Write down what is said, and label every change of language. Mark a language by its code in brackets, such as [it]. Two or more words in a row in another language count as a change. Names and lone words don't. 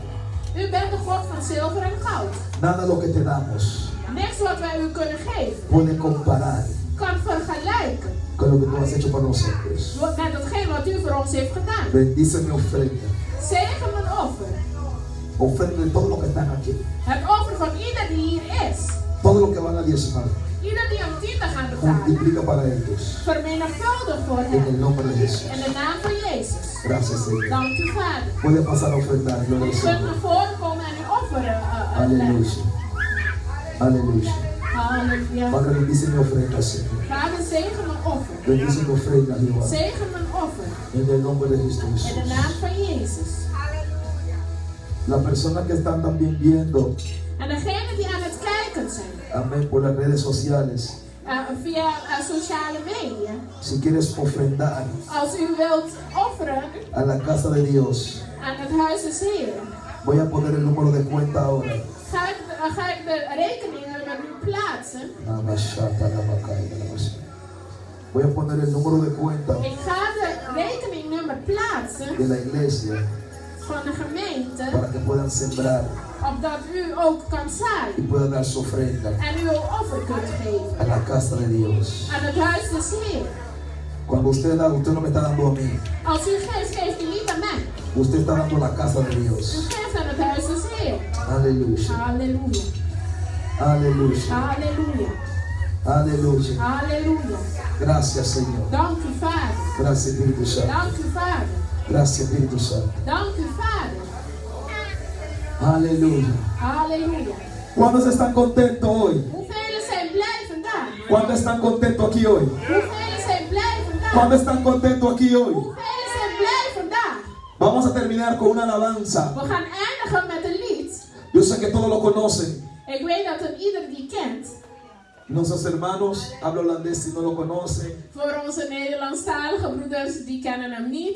[nl] U bent de God van zilver en goud. [es] Nada de lo que te damos [nl] Niks wat wij u kunnen geven [es] puede comparar [nl] kan vergelijken [es] con lo que tú has hecho por nosotros. [nl] met hetgeen wat u voor ons heeft gedaan. [es] Bendice mi ofrenda. [nl] Zegen mijn offer. [es] Ofrenda de todos los que están aquí. [nl] Het offer van ieder die hier is. [es] Todos los que van a diezmar. [nl] Ieder die een tiende gaan betalen. [es] Multiplica para ellos. [nl] Vermenigvuldig voor [es] En el [nl] hen. [es] nombre de Jesús. [nl] In de naam van Jezus. [es] Gracias, Señor. [nl] Dank u, Vader. [es] Puede pasar a ofrendar. Gloria [nl] U [es] al [nl] kunt [es] Señor. [nl] naar voren komen en uw offer leggen. [es] Aleluya. Aleluya. [nl] Halleluja. [es] Padre, bendice mi ofrenda, Señor. [nl] Vader, zegen mijn offer. [es] Bendice mi ofrenda, Jehová. [nl] Zegen mijn offer. [es] En el nombre de Jesús. [nl] In de naam van Jezus. [es] Las personas que están también viendo, [nl] En degenen die aan het kijken zijn. [es] amén, por las redes sociales. [nl] Via sociale media. [es] Si quieres ofrendar [nl] Als u wilt offeren [es] a la casa de Dios, [nl] aan het huis des Heeren. [es] voy a poner el número de cuenta ahora. [nl] Ga ik de rekeningnummer nu plaatsen. [es] Voy a poner el número de cuenta [nl] Ik ga de rekeningnummer plaatsen [es] de la iglesia [nl] van de gemeente. [es] para que puedan sembrar [nl] Opdat u ook kan [es] y [nl] zaaien. [es] puedan dar su ofrenda [nl] En u uw offer kunt geven. [es] a la casa de Dios. [nl] Aan het huis des Heeren. [es] Cuando usted da, usted no me está dando a mí, [nl] Als u geeft, geeft u niet aan mij. [es] usted está dando a la casa de [nl] U [es] Dios. [nl] geeft aan het huis des Heeren. [es] Aleluya, [nl] Halleluja. [es] aleluya, [nl] Halleluja. [es] aleluya. [nl] Halleluja. [es] Gracias, Señor. [nl] Dank u, Vader. [es] Gracias, Espíritu Santo. [nl] Dank u, Vader. [es] Gracias, Espíritu Santo. [nl] Dank u, Vader. [es] Aleluya. [nl] Halleluja. [es] ¿Cuántos están contentos hoy? [nl] Hoeveel zijn blij vandaag? [es] ¿Cuántos están contentos aquí hoy? [nl] Hoeveel zijn blij vandaag? [es] ¿Cuántos están contentos aquí hoy? [nl] Hoeveel zijn blij vandaag? [es] Vamos a terminar con una alabanza. [nl] We gaan eindigen met een lied. [es] Yo sé que todos lo conocen. [nl] Ik weet dat een ieder die kent. [es] Nuestros hermanos hablan holandés si no lo conocen. [nl] Voor onze Nederlandstalige broeders, die kennen hem niet.